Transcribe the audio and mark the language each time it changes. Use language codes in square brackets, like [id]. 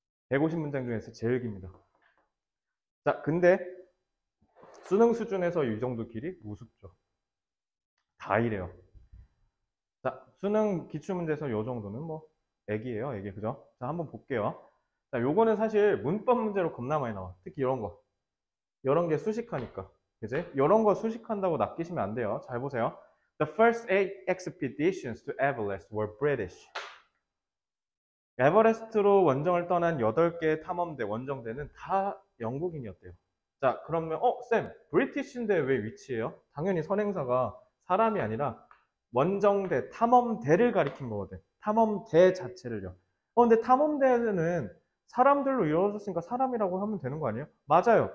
[ko] 150문장 중에서 제일 깁니다. 자, 근데 수능 수준에서 이 정도 길이 우습죠. 다 이래요. 자, 수능 기출문제에서 이 정도는 뭐 애기예요, 애기. 그죠? 자, 한번 볼게요. 자, 요거는 사실 문법 문제로 겁나 많이 나와. 특히 이런 거. 이런 게 수식하니까. 그지? 이런 거 수식한다고 낚이시면 안 돼요. 잘 보세요. [en] The first 8 expeditions to Everest were British. [ko] 에버레스트로 원정을 떠난 8개의 탐험대, 원정대는 다 영국인이었대요. 자, 그러면 쌤, 브리티시인데 왜 위치예요? 당연히 선행사가 사람이 아니라 원정대, 탐험대를 가리킨 거거든. 탐험대 자체를요. 근데 탐험대는 사람들로 이루어졌으니까 사람이라고 하면 되는 거 아니에요? 맞아요.